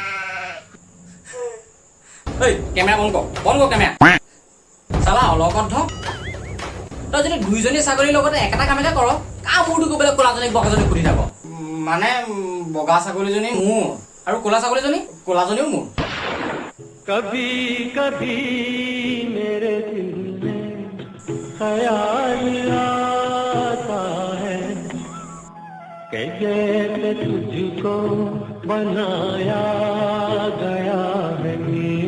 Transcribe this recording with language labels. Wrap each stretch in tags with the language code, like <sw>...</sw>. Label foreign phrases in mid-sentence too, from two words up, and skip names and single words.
<as>ঐ কেমেৰা বন্ধ কৰ কেমেৰা চালা অলগদ্ধ তই যদি দুইজনী ছাগলীৰ লগতে একেটা কামকে কৰ কাৰ মূৰটো গৈ পেলাই ক'লাজনীক বগাজনীক সুধি থাক মানে বগা ছাগলীজনী মোৰ আৰু ক'লা ছাগলীজনী ক'লাজনীও মোৰ</as> <hi>कभी कभी मेरे दिल में ख्याल आता है कि जैसे तुझको बनाया गया है</hi>